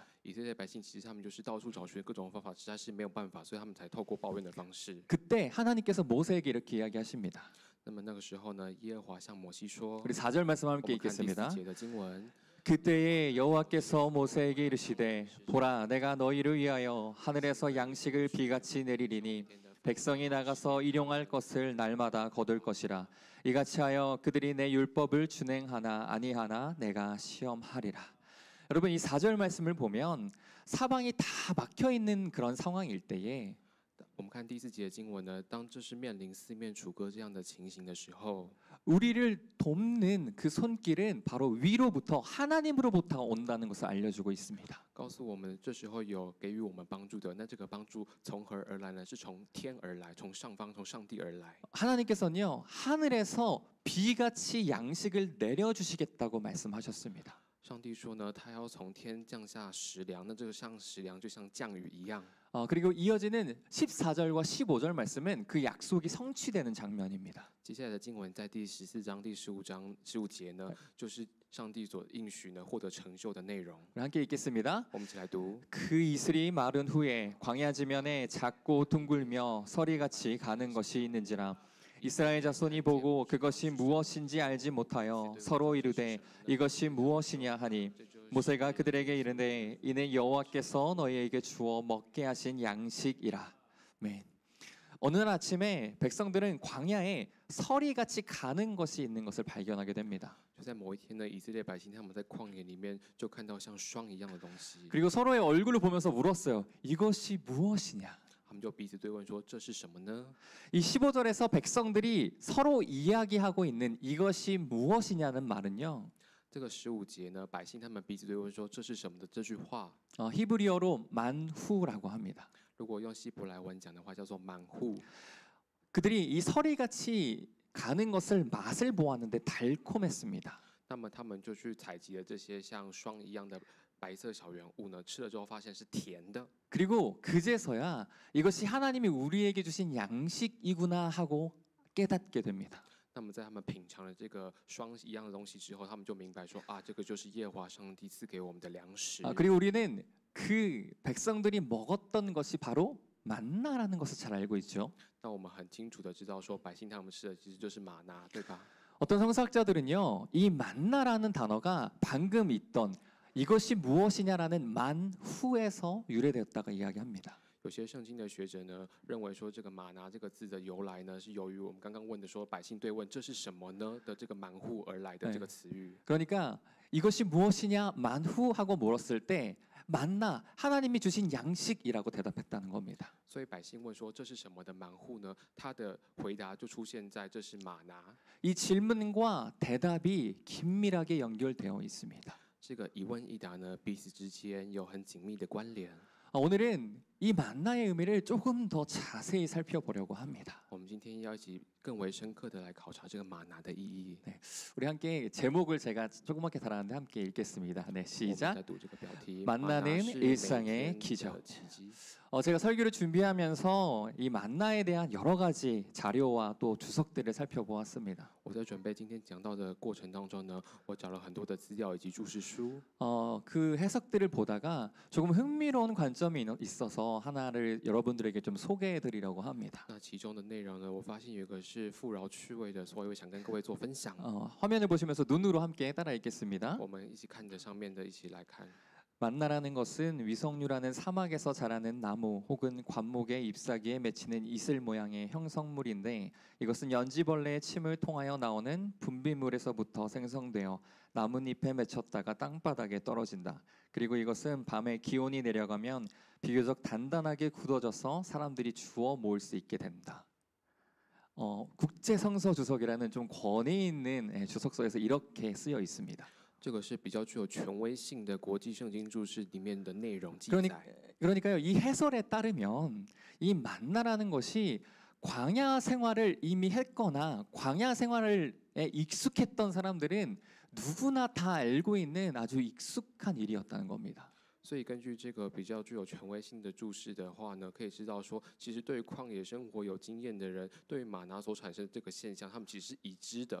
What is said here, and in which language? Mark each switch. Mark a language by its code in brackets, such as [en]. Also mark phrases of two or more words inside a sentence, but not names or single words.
[zh] 以色列百姓其实他们就是到处找寻各种方法，实在是没有办法，所以他们才透过抱怨的方式。 [ko] 그때 하나님께서 모세에게 이렇게 이야기하십니다. [zh] 那么那个时候呢，耶和华向摩西说， [ko] 우리 4절 말씀 [zh] 我 [ko] 함께 [zh] 们看第 [ko] 읽겠습니다. [zh] 4节的经文。 [ko] 그때에 여호와께서 모세에게 이르시되 보라 내가 너희를 위하여 하늘에서 양식을 비같이 내리리니 백성이 나가서 일용할 것을 날마다 거둘 것이라 이같이 하여 그들이 내 율법을 준행하나 아니하나 내가 시험하리라. 여러분 이 4절 말씀을 보면 사방이 다 막혀 있는 그런 상황일 때에 [zh] 我们看第4节的经文呢，当这是面临四面楚歌这样的情形的时候， [ko] 우리를 돕는 그 손길은 바로 위로부터 하나님으로부터 온다는 것을 알려주고 있습니다. [zh] 告诉我们这时候有给予我们帮助的，那这个帮助从何而来呢？是从天而来，从上方，从上帝而来。 [ko] 하나님께서는요 하늘에서 비같이 양식을 내려주시겠다고 말씀하셨습니다. [zh] 上帝说呢，他要从天降下食粮，那这个像食粮就像降雨一样。 [ko] 그리고 이어지는 14절과 15절 말씀은 그 약속이 성취되는 장면입니다. [zh] 接下来的经文在第14章、第15节呢，就是上帝所应许呢获得成就的内容。 [ko] 우리 함께 읽겠습니다. [zh] 我们一起来读。 [ko] 그 이슬이 마른 후에 광야 지면에 작고 둥글며 서리같이 가는 것이 있는지라 이스라엘 자손이 보고 그것이 무엇인지 알지 못하여 서로 이르되 이것이 무엇이냐 하니 모세가 그들에게 이르되 이는 여호와께서 너희에게 주어 먹게 하신 양식이라. 네. 어느 날 아침에 백성들은 광야에 서리같이 가는 것이 있는 것을 발견하게 됩니다. [zh] 就在某一天呢，以色列百姓他们在旷野里面就看到像霜一样的东西， [ko] 그리고 서로의 얼굴을 보면서 물었어요. 이것이 무엇이냐? [zh] 他们就彼此对问说：“这是什么呢？” [ko] 이 15절에서 백성들이 서로 이야기하고 있는 이것이 무엇이냐는 말은요. [zh] 这个15节呢，百姓他们彼此对问说：“这是什么的？” 这句话， [ko] 히브리어로 만후라고 합니다. [zh] 如果用希伯来文讲的话，叫做满户。 [ko] 그들이 이 서리같이 가는 것을 맛을 보았는데 달콤했습니다. [zh] 那么他们就去采集了这些像霜一样的白色小圆物呢，吃了之后发现是甜的。 [ko] 그리고 그제서야 이것이 하나님이 우리에게 주신 양식이구나 하고 깨닫게 됩니다. [zh] 那么在他们品尝了这个霜一样的东西之后，他们就明白说：“啊，这个就是耶和华上帝赐给我们的粮食。” [ko] 그리고 우리는 그 백성들이 먹었던 것이 바로 만나라는 것을 잘 알고 있죠. [zh] 那我们很清楚的知道说，百姓他们吃的其实就是玛拿，对吧？ [ko] 어떤 성서학자들은요, 이 만나라는 단어가 방금 있던 이것이 무엇이냐라는 만후에서 유래되었다고 이야기합니다. [zh] 有些圣经的学者呢，认为说这个玛拿这个字的由来呢，是由于我们刚刚问的说百姓对问这是什么呢的这个蛮户而来的这个词语。 [ko] 그러니까 이것이 무엇이냐 만후 하고 물었을 때 만나 하나님이 주신 양식이라고 대답했다는 겁니다. [zh] 所以百姓问说这是什么的蛮户呢？他的回答就出现在这是玛拿。 [ko] 이 질문과 대답이 긴밀하게 연결되어 있습니다. [zh] 这个一问一答呢，彼此之间有很紧密的关联。 [ko] 오늘은 이 만나의 의미를 조금 더 자세히 살펴보려고 합니다. [zh] 我们今天要一起更为深刻的来考察这个玛拿的意义。 [ko] 우리 함께 제목을 제가 조그맣게 달았는데 함께 읽겠습니다. 네, [zh] 我们 [ko] 시작. [zh] 在读这个标题 [ko] 만나는 [zh] 是 [ko] 일상의 [zh] 每天 [ko] 기적 [zh] 的奇迹。 [ko] 제가 설교를 준비하면서 이 만나에 대한 여러 가지 자료와 또 주석들을 살펴보았습니다. [zh] 我在准备今天讲到的过程当中呢，我找了很多的资料以及注释书。 [ko] 그 해석들을 보다가 조금 흥미로운 관점이 있어서 하나를 여러분들에게 좀 소개해드리려고 합니다. [zh] 那其中的内容呢，我发现有一个是富饶趣味的，所以我想跟各位做分享。 [ko] 화면을 보시면서 눈으로 함께 따라 읽겠습니다. [zh] 我们一起看着上面的，一起来看。 [ko] 만나라는 것은 위성류라는 사막에서 자라는 나무 혹은 관목의 잎사귀에 맺히는 이슬 모양의 형성물인데 이것은 연지벌레의 침을 통하여 나오는 분비물에서부터 생성되어 나뭇잎에 맺혔다가 땅바닥에 떨어진다. 그리고 이것은 밤에 기온이 내려가면 비교적 단단하게 굳어져서 사람들이 주워 모을 수 있게 된다. 국제성서 주석이라는 좀 권위 있는 주석서에서 이렇게 쓰여 있습니다. [zh] 这个是比较具有权威性的国际圣经注释里面的内容记 [ko] 그러니, [zh] 载。 [ko] 그러니까요, 이 해설에 따르면 이 만나라는 것이 광야 생활을 이미 했거나 광야 생활에 익숙했던 사람들은 누구나 다 알고 있는 아주 익숙한 일이었다는 겁니다. [zh] 所以根据这个比较具有权威性的注释的话呢，可以知道说，其实对于旷野生活有经验的人，对于玛拿所产生的这个现象，他们其实是已知的。